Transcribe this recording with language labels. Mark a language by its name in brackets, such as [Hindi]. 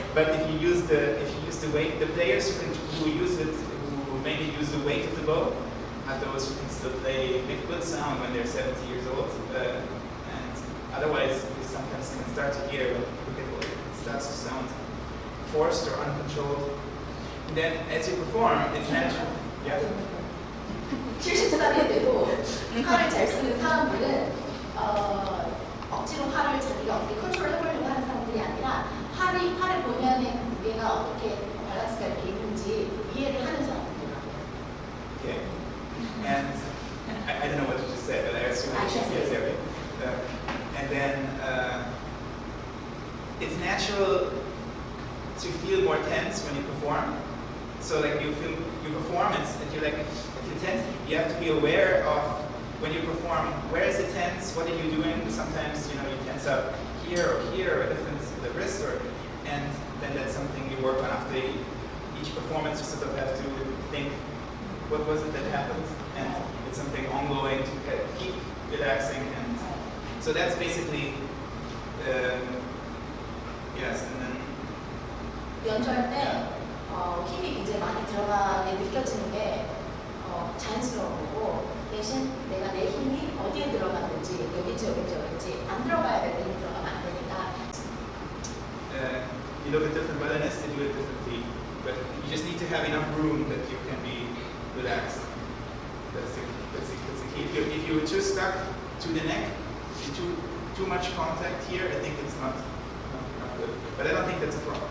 [English] But if you use the weight, the players who use it, who mainly use the weight of the bow, are those who can still play with good sound when they're 70 years old. And otherwise, you sometimes can start to hear it starts to sound forced or uncontrolled. And then as you perform, it's natural. Yeah. [Korean] 70살이 돼도 팔을 잘 쓰는 사람들은 억지로 팔을 자기가 어떻게 컨트롤 해보려고 하는 사람들이 아니라 팔의 본연의 무게가 어떻게 밸런스가 이렇게 있는지 이해를 하는 사람들이라고요. [English] Okay. And I don't know what you just said, but I assume yes, okay. And then it's natural to feel more tense when you perform. So like you feel your performance, and you're like, if you're tense, you have to be aware of when you perform, where is it tense, what are you doing? Sometimes, you tense up here or different the wrist, and then that's something you work on after each performance. You sort of have to think, what was it that happened? And it's something ongoing to keep relaxing, and so that's basically, yes, and then. [Korean] 연주할 때 힘이 굉장히 많이 들어가게 느껴지는 게 자연스러운 거고, 대신 내가 내 힘이 어디에 들어갔는지, 여기지 안 들어가야 될 때 힘이 들어가면 안 되니까. [English] You look at different violinists, they do it differently, but you just need to have enough room that you can be relaxed. That's the key. If you're too stuck to the neck, too much contact here, I think it's not good. But I don't think that's a problem.